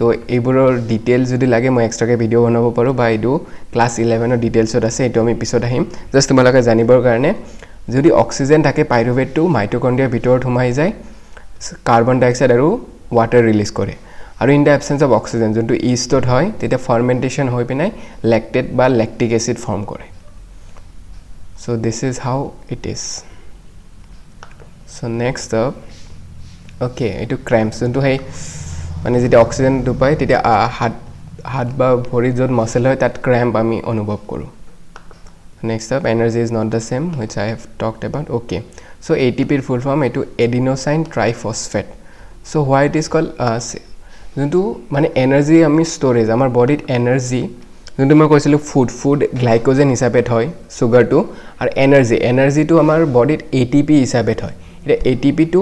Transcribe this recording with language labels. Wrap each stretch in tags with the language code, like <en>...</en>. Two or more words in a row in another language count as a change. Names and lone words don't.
<as>এইবোৰৰ ডিটেইলছ যদি লাগে মই এক্সট্ৰাকৈ ভিডিঅ' বনাব পাৰোঁ বা এইটো ক্লাছ 11ৰ ডিটেইলছত আছে এইটো আমি পিছত আহিম জাষ্ট তোমালোকে জানিবৰ কাৰণে যদি অক্সিজেন থাকে পাইৰুভেটটো মাইটকণ্ড্ৰিয়াৰ ভিতৰত সোমাই যায়</as> <en>carbon dioxide</en> <as>আৰু ৱাটাৰ ৰিলিজ কৰে আৰু</as> <en>in the absence of oxygen</en> <as>যোনটো ইষ্টত হয় তেতিয়া ফাৰ্মেণ্টেশ্যন হৈ পিনাই লেক্টেট বা</as> <en>lactic acid</en> <as>ফৰ্ম কৰে</as> <en>so this is how it is so next up okay</en> <as>এইটো ক্ৰেম্পছ যোনটো সেই মানে যেতিয়া অক্সিজেনটো পায় তেতিয়া হাত বা ভৰিত য'ত মাচেল হয় তাত ক্ৰেম্প আমি অনুভৱ কৰোঁ</as> <en>next up energy is not the same which I have talked about okay so'</en> <as>ATPৰ</as> <en>full form</en> <as>এইটো</as> <en>adenosine triphosphate so why it is call</en> <as>যোনটো মানে এনাৰ্জি আমি ষ্ট'ৰেজ আমাৰ বডিত এনাৰ্জি যোনটো মই কৈছিলোঁ</as> <en>food glycogen</en> <as>হিচাপে থয় চুগাৰটো আৰু এনাৰ্জিটো আমাৰ বডিত ATP হিচাপে থয় এতিয়া ATPটো</as>